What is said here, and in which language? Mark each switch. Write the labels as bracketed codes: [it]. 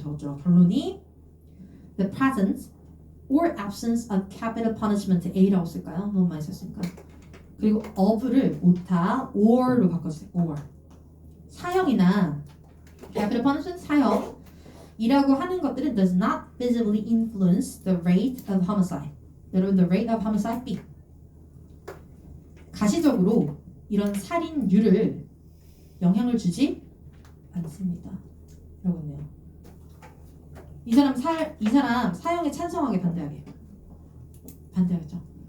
[ko] 그래서 어쩌라고 결론이 [en] the presence or absence of capital punishment [ko] A라고 쓸까요? 너무 많이 썼으니까. 그리고 of를 오타 or로 바꿔주세요. [en] or [ko] 사형이나 [en] capital punishment [ko] 사형이라고 하는 것들은 [en] does not visibly influence the rate of homicide. [ko] 여러분 [en] the rate of homicide [ko] B 가시적으로 이런 살인율을 영향을 주지 않습니다. 라고 했네요. 이 사람 사형에 찬성하게 반대하겠죠.